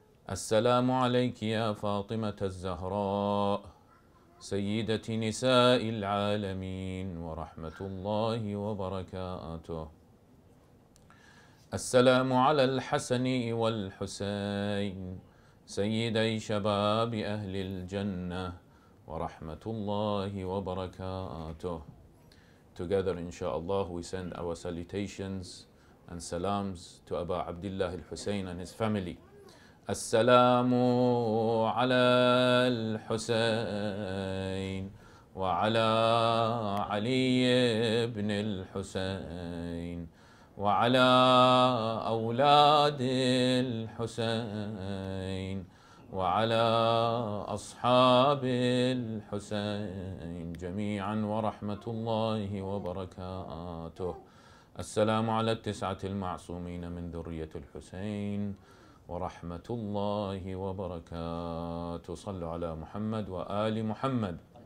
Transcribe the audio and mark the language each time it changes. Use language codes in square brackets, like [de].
[ar] السلام عليك يا فاطمة الزهراء سيدة نساء العالمين ورحمة الله وبركاته. السلام على الحسن والحسين سيدي شباب أهل الجنة ورحمة الله وبركاته. [en] Together, inshallah, we send our salutations and salams to Aba Abdullah al-Hussein and his family. [ar] Assalamu ala al-Hussein wa ala Ali ibn al-Hussein wa ala awlad al-Hussein وعلى أصحاب الحسين جميعا ورحمة الله وبركاته. السلام على التسعة المعصومين من ذرية الحسين ورحمة الله وبركاته. صلوا على محمد وآل محمد.